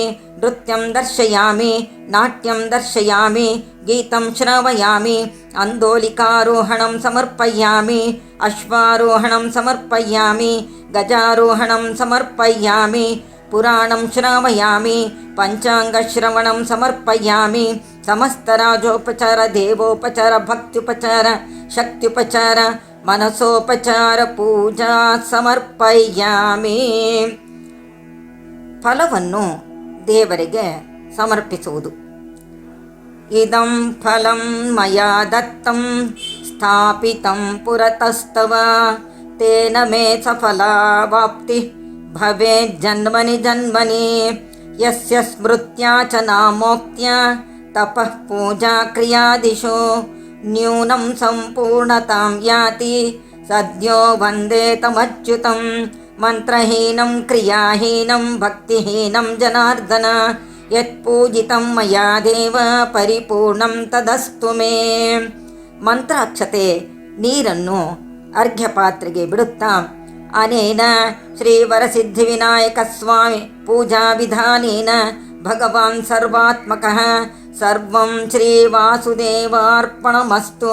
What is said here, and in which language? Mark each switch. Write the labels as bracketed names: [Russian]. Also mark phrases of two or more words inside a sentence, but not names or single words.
[Sanskrit] ನೃತ್ಯಂ ದರ್ಶಯಾಮಿ, ನಾಟ್ಯಂ ದರ್ಶಯಾಮಿ, ಗೀತಂ ಶ್ರವಯಾಮಿ, ಅಂದೋಲಿಕಾರೋಹಣಂ ಸಮರ್ಪಯಾಮಿ, ಅಶ್ವಾರೋಹಣಂ ಸಮರ್ಪಯಾಮಿ, ಗಜಾರೋಹಣಂ ಸಮರ್ಪಯಾಮಿ, ಪುರಾಣಂ ಶ್ರಾವಯಾಮಿ, ಪಂಚಾಂಗಶ್ರವಣಂ ಸಮರ್ಪಯಾಮಿ, ಸಮಸ್ತರಾಜೋಪಚಾರ ದೇವೋಪಚಾರ ಭಕ್ತ್ಯುಪಚಾರ ಶಕ್ತ್ಯುಪಚಾರ ಮನಸೋಪಚಾರ ಪೂಜಾ ಸಮರ್ಪಯಾಮಿ. [Kannada] ಫಲವನ್ನು ದೇವರಿಗೆ ಸಮರ್ಪಿಸುವುದು. [Sanskrit] ಇದಂ ಫಲಂ ಮಯಾ ದತ್ತಂ ಸ್ಥಾಪಿತಂ ಪುರತಸ್ತವ ತೇನ ಮೇ ಸಫಲಾವಾಪ್ತಿ ಭವೇತ್ ಜನ್ಮನಿ ಜನ್ಮನಿ. ಯಸ್ಯ ಸ್ಮೃತ್ಯಾ ಚ ನಾಮೋಕ್ತ್ಯ ತಪಃ ಪೂಜಾ ಕ್ರಿಯಾದಿಶು ನ್ಯೂನಂ ಸಂಪೂರ್ಣತಾಂ ಯಾತಿ ಸದ್ಯೋ ವಂದೇ ತಮಚ್ಯುತಂ. ಮಂತ್ರಹೀನಂ ಕ್ರಿಯಾಹೀನಂ ಭಕ್ತಿಹೀನಂ ಜನಾರ್ದನ ಯತ್ಪೂಜಿತಂ ಮಯಾ ದೇವ ಪರಿಪೂರ್ಣಂ ತದಸ್ತು ಮೇ. [Kannada] ಮಂತ್ರಾಕ್ಷತೆ ನೀರನ್ನು ಅರ್ಘ್ಯಪಾತ್ರೆಗೆ ಬಿಡುತ್ತಾ [Sanskrit] ಅನೇನ ಶ್ರೀವರಸಿದ್ಧಿವಿನಾಯಕ ಸ್ವಾಮಿ ಪೂಜಾ ವಿಧಾನೇನ ಭಗವಾನ್ ಸರ್ವಾತ್ಮಕಃ ಸರ್ವಂ ಶ್ರೀವಾಸುದೇವಾರ್ಪಣಮಸ್ತು.